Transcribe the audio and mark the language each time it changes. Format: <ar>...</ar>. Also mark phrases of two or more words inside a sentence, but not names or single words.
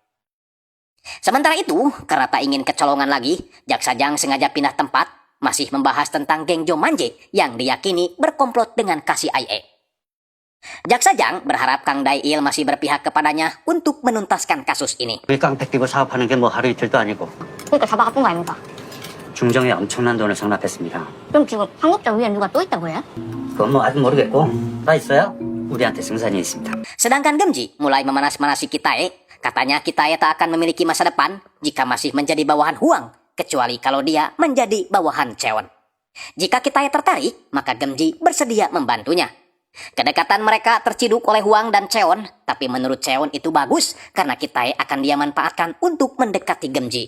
<id>Sementara itu, karena tak ingin kecolongan lagi, Jaksa Jang sengaja pindah tempat, masih membahas tentang geng Jo Manje yang diyakini berkomplot dengan KCIA. Jaksa Jang berharap Kang Dail masih berpihak kepadanya untuk menuntaskan kasus ini.</id> <ko>우리 깡패 끼고 사업하는 게 뭐 하루 이틀도 아니고 그러니까 잡아갔던 거 아닙니까? 중정에 엄청난 돈을 상납했습니다. 그럼 지금 한국자 위에 누가 또 있다고 해요? 그건 뭐 아직 모르겠고 다 있어요? 우리한테 승산이 있습니다.</ko> <id>Sedangkan Gemji mulai memanas-manasi Kitae. Katanya Kitae tak akan memiliki masa depan jika masih menjadi bawahan Huang, kecuali kalau dia menjadi bawahan Cheon. Jika Kitae tertarik, maka Gemji bersedia membantunya. Kedekatan mereka terciduk oleh Huang dan Cheon, tapi menurut Cheon itu bagus karena Kitae akan dia manfaatkan untuk mendekati Gemji.</id>